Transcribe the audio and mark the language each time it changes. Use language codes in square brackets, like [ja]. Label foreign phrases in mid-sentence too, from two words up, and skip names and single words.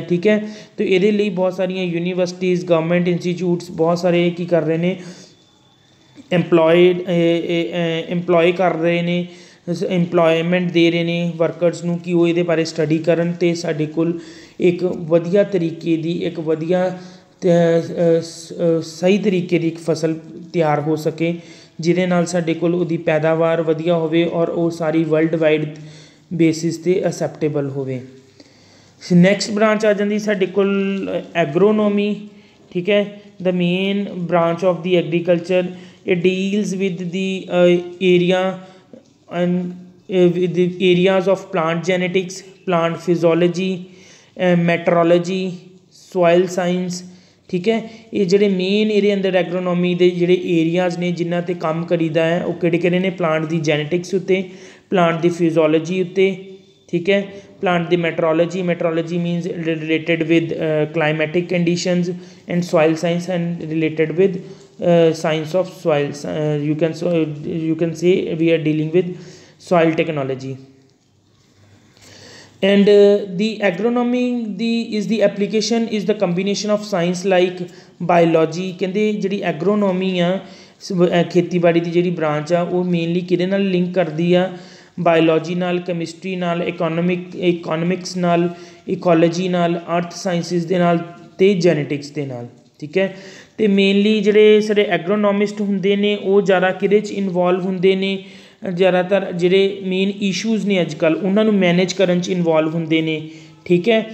[pa] ਠੀਕ ਹੈ, ਅਤੇ ਇਹਦੇ ਲਈ ਬਹੁਤ ਸਾਰੀਆਂ ਯੂਨੀਵਰਸਿਟੀਜ਼, [en] government institutes [pa] ਬਹੁਤ ਸਾਰੇ ਕੀ ਕਰ ਰਹੇ ਨੇ, ਇੰਪਲੋਏ ਕਰ ਰਹੇ ਨੇ, ਇੰਪਲੋਇਮੈਂਟ ਦੇ ਰਹੇ ਨੇ ਵਰਕਰਸ ਨੂੰ ਕਿ ਉਹ ਇਹਦੇ ਬਾਰੇ ਸਟੱਡੀ ਕਰਨ, ਅਤੇ ਸਾਡੇ ਕੋਲ ਇੱਕ ਵਧੀਆ ਤਰੀਕੇ ਦੀ, ਇੱਕ ਵਧੀਆ ਸਹੀ ਤਰੀਕੇ ਦੀ ਇੱਕ ਫਸਲ ਤਿਆਰ ਹੋ ਸਕੇ, ਜਿਹਦੇ ਨਾਲ ਸਾਡੇ ਕੋਲ ਉਹਦੀ ਪੈਦਾਵਾਰ ਵਧੀਆ ਹੋਵੇ ਔਰ ਉਹ ਸਾਰੀ [en] world wide basis [pa] 'ਤੇ ਅਸੈਪਟੇਬਲ ਹੋਵੇ। [en] next branch [pa] ਆ ਜਾਂਦੀ ਸਾਡੇ ਕੋਲ ਐਗਰੋਨੋਮੀ। [en] ਠੀਕ ਹੈ, the main branch of the agriculture. It deals with the area and with the areas of plant genetics, plant physiology, meteorology, soil science, [pa] ਠੀਕ ਹੈ। ਇਹ ਜਿਹੜੇ ਮੇਨ ਇਹਦੇ ਅੰਦਰ ਐਗਰੋਨੋਮੀ ਦੇ ਜਿਹੜੇ ਏਰੀਆਜ਼ ਨੇ ਜਿਨ੍ਹਾਂ 'ਤੇ ਕੰਮ ਕਰੀਦਾ ਹੈ ਉਹ ਕਿਹੜੇ ਨੇ ਪਲਾਂਟ ਦੀ ਜੈਨੇਟਿਕਸ ਉੱਤੇ, ਪਲਾਂਟ ਦੀ ਫਿਜ਼ੋਲੋਜੀ ਉੱਤੇ, ਠੀਕ ਹੈ, [en] plant the meteorology means related with climatic conditions, and soil science and related with science of soils. You can say we are dealing with soil technology. And the agronomy is the application is the combination of science like biology. [pa] ਕਹਿੰਦੇ ਜਿਹੜੀ एग्रोनॉमी ਆ ਖੇਤੀਬਾੜੀ ਦੀ ਜਿਹੜੀ ਬ੍ਰਾਂਚ ਆ ਉਹ ਮੇਨਲੀ ਕਿਹਦੇ ਨਾਲ ਲਿੰਕ ਕਰਦੀ ਆ, ਬਾਇਓਲੋਜੀ ਨਾਲ, ਕੈਮਿਸਟਰੀ ਨਾਲ, ਇਕੋਨੋਮਿਕਸ ਨਾਲ, ਇਕੋਲੋਜੀ ਨਾਲ, [en] earth sciences [pa] ਦੇ ਨਾਲ ਅਤੇ ਜੈਨੇਟਿਕਸ ਦੇ ਨਾਲ, ਠੀਕ ਹੈ। ਅਤੇ ਮੇਨਲੀ ਜਿਹੜੇ ਸਾਡੇ ਐਗਰੋਨੋਮਿਸਟ ਹੁੰਦੇ ਨੇ ਉਹ ਜ਼ਿਆਦਾ ਕਿਹਦੇ 'ਚ ਇਨਵੋਲਵ ਹੁੰਦੇ ਨੇ, ਜ਼ਿਆਦਾਤਰ ਜਿਹੜੇ [en] main issues [pa] ਨੇ ਅੱਜ ਕੱਲ੍ਹ ਉਹਨਾਂ ਨੂੰ ਮੈਨੇਜ ਕਰਨ 'ਚ ਇਨਵੋਲਵ ਹੁੰਦੇ ਨੇ, ਠੀਕ ਹੈ।